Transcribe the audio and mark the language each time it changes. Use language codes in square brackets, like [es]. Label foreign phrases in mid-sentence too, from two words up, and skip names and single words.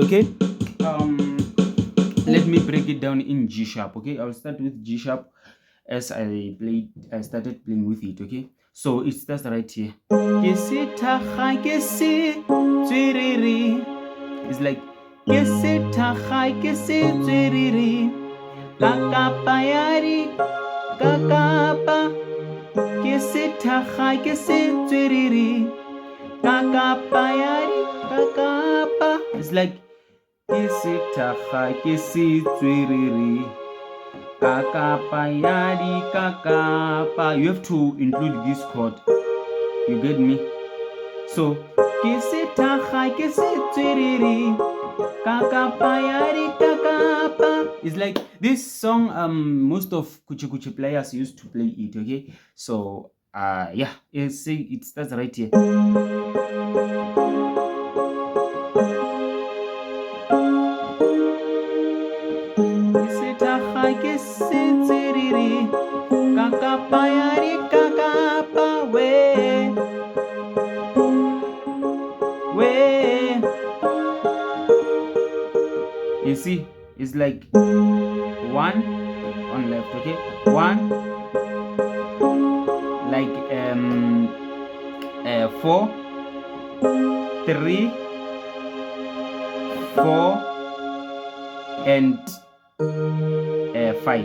[en] Okay, let me break it down in G sharp. Okay, I'll start with G sharp as I started playing with it. Okay, so it starts right here. [nso] Ke sethakga ke setswerere. [en] It's like [nso] ke sethakga ke setswerere kakapa yari kakapa ke sethakga ke setswerere kakapa yari kakapa. [en] It's like [nso] ke sethakga ke setswerere kakapa yari kakapa. [en] You have to include this chord, you get me? [nso] So ke sethakga ke setswerere kakapa yari kakapa. [en] It's like this song most of kuchi players used to play it. Okay, so yeah, it starts right here. [nso] Sethakga ke setswerere kakapa yari kakapa we. [en] You see, it's like 1 on left. Okay, 1 like 4 3 4 and 5.